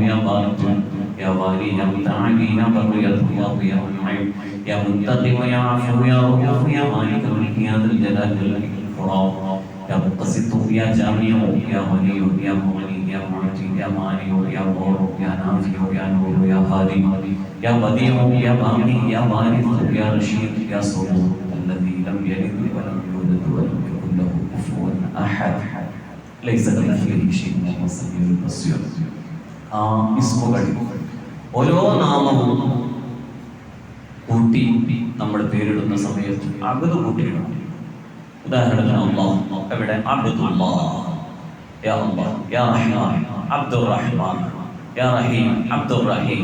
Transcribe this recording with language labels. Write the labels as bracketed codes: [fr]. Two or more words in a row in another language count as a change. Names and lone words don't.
[ar] يا باطن، يا والي، يا متعالي، يا بر، يا تواب، يا منعم، يا منتقم، يا عفو، يا رؤوف، يا مالك ملك، يا ذا الجلال والإكرام، يا مقسط، يا جامع، يا ولي، يا مغني، يا معطي، يا مانع، يا ضار، يا نافع، يا نور، يا هادي، يا بديع، يا باقي، يا وارث، يا رشيد، يا صبور, الذي لم يلد ولم يولد ولم يكن له كفوا احد ليس كمثله شيء وهو السميع البصير. [ml] ആ ഇസ്മുകൾ ഓരോ നാമവും കൂട്ടി നമ്മൾ പേരിടുന്ന സമയത്ത് അബ്ദ് കൂട്ടിയിടണം. ഉദാഹരണത്തിന് അല്ലാഹ്, എവിടെ അബ്ദുല്ലാഹ്, [ar] يا الله، يا رحمن، عبد الرحمن، يا رحيم، عبد الرحيم.